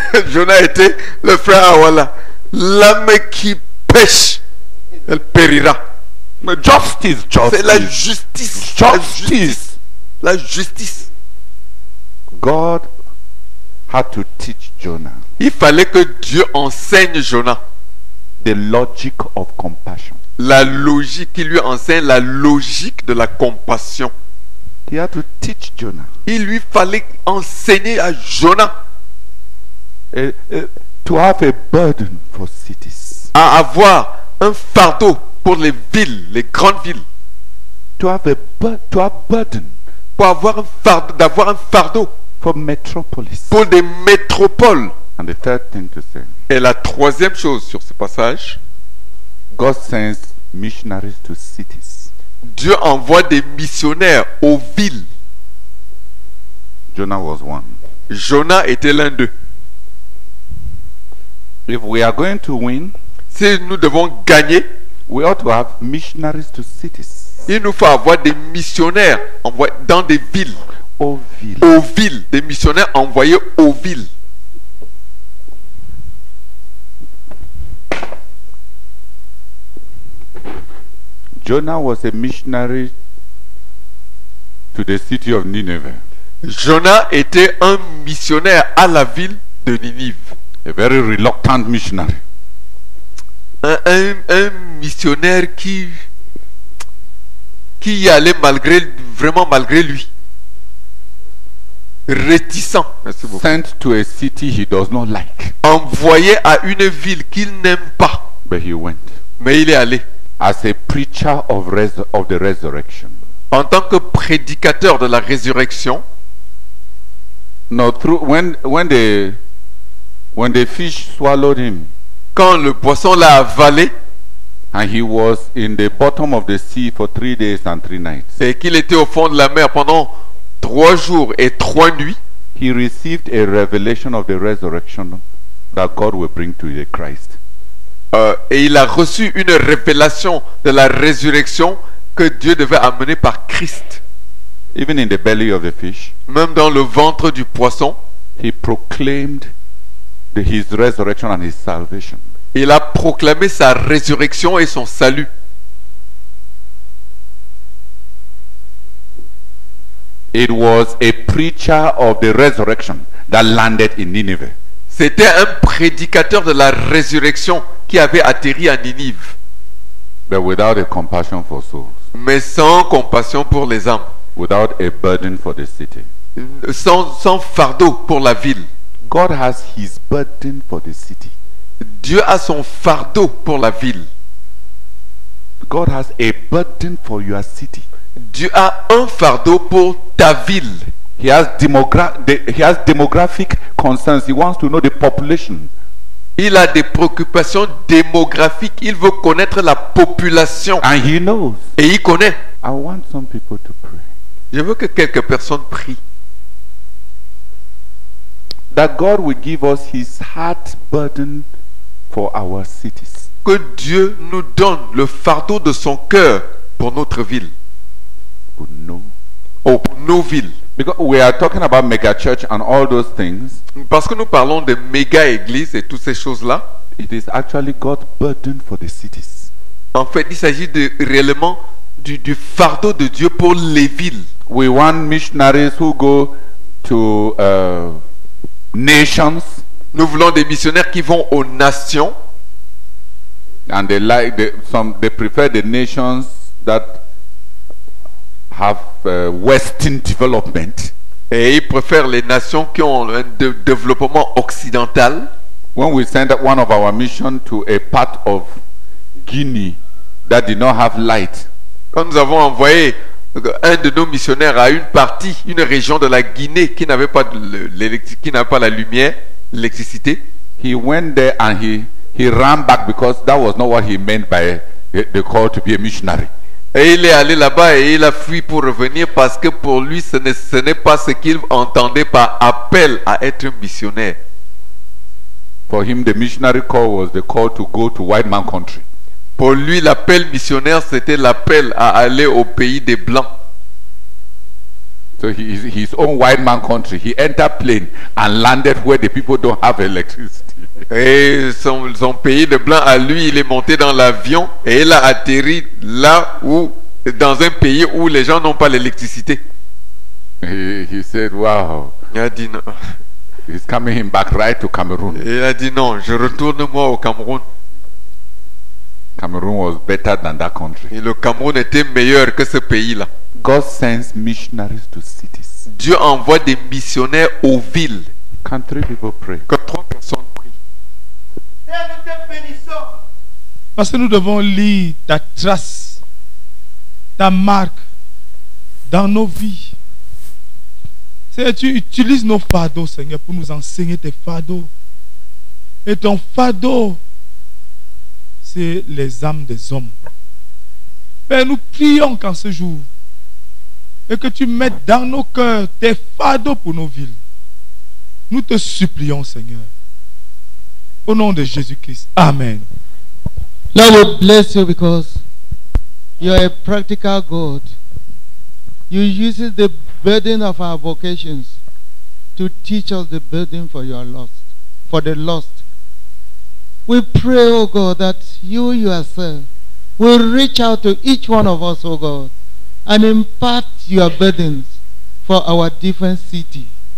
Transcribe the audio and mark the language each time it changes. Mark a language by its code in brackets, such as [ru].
[fr] Jonah était le frère Awala. L'âme qui pêche, elle périra. [en] Justice. [fr] C'est la justice. [en] Justice. [fr] La justice. [en] God had to teach Jonah. [fr] Il fallait que Dieu enseigne Jonah. [en] The logic of compassion. [fr] La logique, qui lui enseigne la logique de la compassion. [en] He had to teach Jonah. [fr] Il lui fallait enseigner à Jonah. [en] To have a burden for cities. [fr] À avoir un fardeau pour les villes, les grandes villes. [en] To have burden. [fr] Pour avoir d'avoir un fardeau. [en] For metropolis. [fr] Pour des métropoles. [en] And the third thing to say. [fr] Et la troisième chose sur ce passage. [en] God sends missionaries to cities. [fr] Dieu envoie des missionnaires aux villes. [en] Jonah was one. [fr] Jonah était l'un d'eux. [en] If we are going to win, [fr] si nous devons gagner, [en] we ought to have missionaries to cities. [fr] Il nous faut avoir des missionnaires dans des villes. Aux villes. Aux villes. Des missionnaires envoyés aux villes. [en] Jonah was a missionary to the city of Nineveh. [fr] Jonah était un missionnaire à la ville de Ninive. [en] A very reluctant missionary. [fr] Un missionnaire qui y allait vraiment malgré lui. Réticent. Merci beaucoup. [en] Sent to a city he does not like. [fr] Envoyé à une ville qu'il n'aime pas. [en] But he went [fr] Mais il est allé [en] as a preacher of the resurrection. [fr] en tant que prédicateur de la résurrection. [en] No, when the fish swallowed him [fr] Quand le poisson l'a avalé [en] and he was in the bottom of the sea for 3 days and 3 nights, [fr] et qu'il était au fond de la mer pendant 3 jours et 3 nuits, [en] he received a revelation of the resurrection that God will bring to the Christ. [fr] et il a reçu une révélation de la résurrection que Dieu devait amener par Christ. [en] Even in the belly of the fish, [fr] Même dans le ventre du poisson, [en] he proclaimed his resurrection and his salvation. [fr] il a proclamé sa résurrection et son salut. [en] It was a preacher of the resurrection that landed in Nineveh. [fr] C'était un prédicateur de la résurrection qui avait atterri à Ninive, [en] But without a compassion for souls, [fr] mais sans compassion pour les âmes, [en] without a burden for the city. [fr] sans fardeau pour la ville. [en] God has his burden for the city. [fr] Dieu a son fardeau pour la ville. [en] God has a burden for your city. [fr] Dieu a un fardeau pour ta ville. [en] He has demographic concerns. He wants to know the population. [fr] Il a des préoccupations démographiques. Il veut connaître la population. [en] And he knows. [fr] Et il connaît. [en] I want some people to pray [fr] Je veux que quelques personnes prient. [en] that God will give us his heart burden for our cities. [fr] Que Dieu nous donne le fardeau de son cœur pour notre ville. [en] To know. [fr] Oh, pour nos villes. [en] Because we are talking about mega church and all those things. [fr] Parce que nous parlons de méga églises et toutes ces choses-là. [en] It is actually God's burden for the cities. [fr] En fait, il s'agit réellement du fardeau de Dieu pour les villes. [en] We want missionaries who go to nations [fr] Nous voulons des missionnaires qui vont aux nations. [en] and they prefer the nations that have Western development. [fr] Et ils préfèrent les nations qui ont un développement occidental. [en] When we send one of our mission to a part of Guinea that did not have light, [fr] Quand nous avons envoyé un de nos missionnaires à une partie, une région de la Guinée qui n'avait pas la lumière, l'électricité, [en] he went there and he ran back because that was not what he meant by the call to be a missionary. [fr] et il est allé là-bas et il a fui pour revenir parce que pour lui ce n'est pas ce qu'il entendait par appel à être missionnaire. [en] For him, the missionary call was the call to go to white man country. [fr] Pour lui, l'appel missionnaire, c'était l'appel à aller au pays des Blancs. [en] So his own white man country, he entered plane and landed where the people don't have electricity. [fr] Et son pays de Blancs, à lui, il est monté dans l'avion et il a atterri là où, dans un pays où les gens n'ont pas l'électricité. [en] He said, wow, [fr] Il a dit non. [en] he's coming him back right to Cameroon. [fr] Et il a dit non, je retourne moi au Cameroun. [en] Cameroon was better than that country. [fr] Et le Cameroun était meilleur que ce pays-là. [en] God sends missionaries to cities. [fr] Dieu envoie des missionnaires aux villes. [en] Can 3 people pray? [fr] Que 3 personnes prient. Parce que nous devons lire ta trace, ta marque dans nos vies. Seigneur, tu utilises nos fardeaux, Seigneur, pour nous enseigner tes fardeaux. Et ton fardeau, c'est les âmes des hommes. Père, nous prions qu'en ce jour, et que tu mettes dans nos cœurs tes fardeaux pour nos villes. Nous te supplions, Seigneur. Au nom de Jésus-Christ. Amen. [en] Lord, we bless you because you are a practical God. You use the burden of our vocations to teach us the burden for your lost, for the lost. We pray, oh God, that you yourself will reach out to each one of us, oh God, and impart your burdens for our different cities.